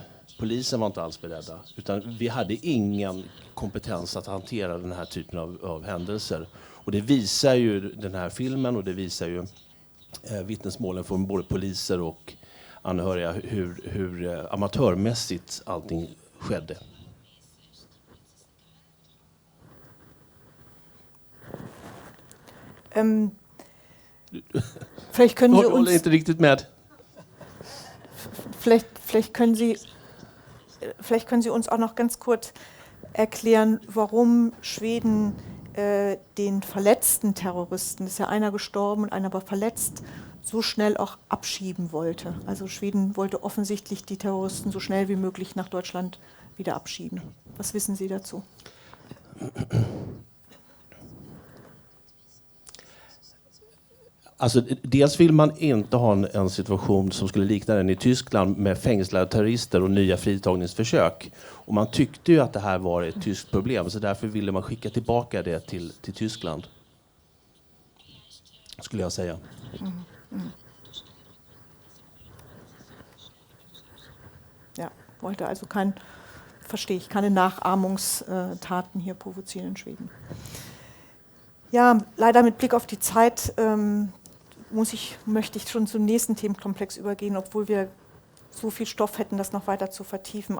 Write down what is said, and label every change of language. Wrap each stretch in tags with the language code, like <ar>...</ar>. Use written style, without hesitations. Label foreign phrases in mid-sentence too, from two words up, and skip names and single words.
<sv>Polisen var inte alls beredda. Utan vi hade ingen kompetens att hantera den här typen av händelser. Och det visar ju den här filmen och det visar ju vittnesmålen från både poliser och anhöriga hur amatörmässigt allting skedde.</sv> <de>Vielleicht können Sie</de> <sv>Jag håller</sv> <de>uns,</de> <sv>inte riktigt med.</sv> <de>vielleicht können Sie uns auch noch ganz kurz erklären, warum Schweden den verletzten Terroristen, es ist ja einer gestorben und einer war verletzt, so schnell auch abschieben wollte. Also Schweden wollte offensichtlich die Terroristen so schnell wie möglich nach Deutschland wieder abschieben. Was wissen Sie dazu?</de> <sv>Alltså, dels vill man inte ha en situation som skulle likna den i Tyskland med fängslade terrorister och nya fritagningsförsök. Och man tyckte ju att det här var ett tyskt problem, så därför ville man skicka tillbaka det till Tyskland. Skulle jag säga.</sv> <de>Ja, wollte also keine Nachahmungstaten hier provozieren in Schweden. Ja, leider mit Blick auf die Zeit möchte ich schon zum nächsten Themenkomplex übergehen, obwohl wir so viel Stoff hätten, das noch weiter zu vertiefen.</de>